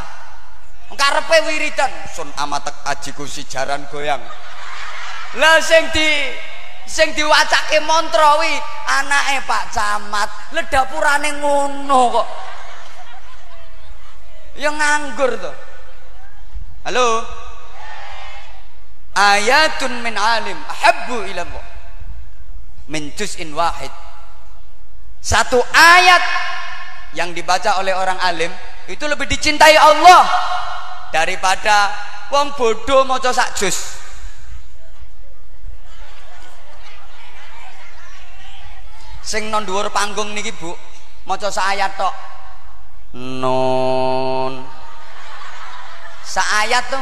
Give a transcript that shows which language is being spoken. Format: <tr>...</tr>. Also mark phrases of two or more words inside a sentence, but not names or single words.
<jv>Karepe wiridan sun amatek ajiku sijaran goyang. Lah sing diwacake mantra wi anake Pak Camat, lha dapurane ngono kok. Ya nganggur to. Halo.</jv> <ar>Ayatun min alim ahabbu ila Allah min juz'in wahid.</ar> <id>Satu ayat yang dibaca oleh orang alim itu lebih dicintai Allah daripada</id> <jv>wong bodoh maca sak juz. Sing nang dhuwur panggung niki Bu, maca sak ayat tok. Non sak ayat to.</jv>